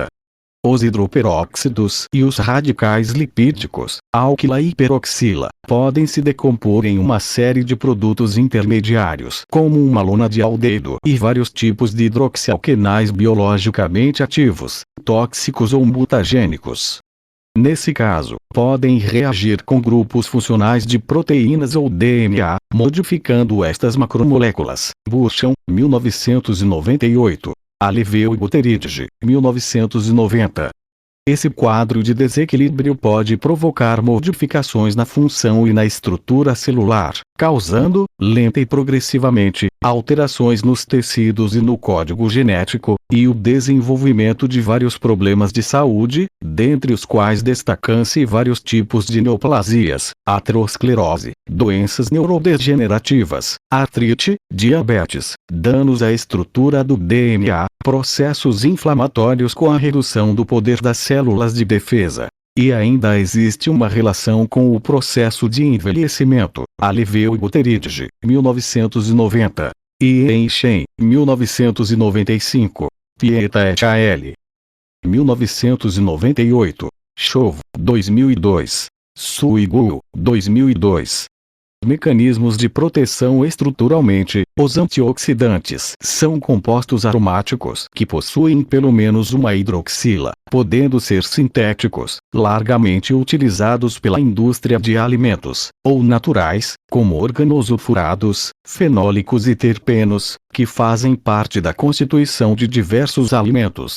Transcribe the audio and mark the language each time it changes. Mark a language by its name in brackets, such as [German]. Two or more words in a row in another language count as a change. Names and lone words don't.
[Portuguese] Os hidroperóxidos e os radicais lipídicos, alquila e hiperoxila, podem se decompor em uma série de produtos intermediários, como uma lona de aldeído e vários tipos de hidroxialquenais biologicamente ativos, tóxicos ou mutagênicos. Nesse caso, podem reagir com grupos funcionais de proteínas ou DNA, modificando estas macromoléculas. Burcham, 1998. Aliveu Buteridge, 1990. Esse quadro de desequilíbrio pode provocar modificações na função e na estrutura celular, causando, lenta e progressivamente, alterações nos tecidos e no código genético, e o desenvolvimento de vários problemas de saúde, dentre os quais destacam-se vários tipos de neoplasias, aterosclerose, doenças neurodegenerativas, artrite, diabetes, danos à estrutura do DNA, processos inflamatórios com a redução do poder das células de defesa. E ainda existe uma relação com o processo de envelhecimento. Aliveu Buteridge, 1990. E Shen, 1995. Pieta et al. 1998. Chauve, 2002. Suigu, 2002. Mecanismos de proteção estruturalmente. Os antioxidantes são compostos aromáticos que possuem pelo menos uma hidroxila, podendo ser sintéticos, largamente utilizados pela indústria de alimentos, ou naturais, como organosulfurados, fenólicos e terpenos, que fazem parte da constituição de diversos alimentos.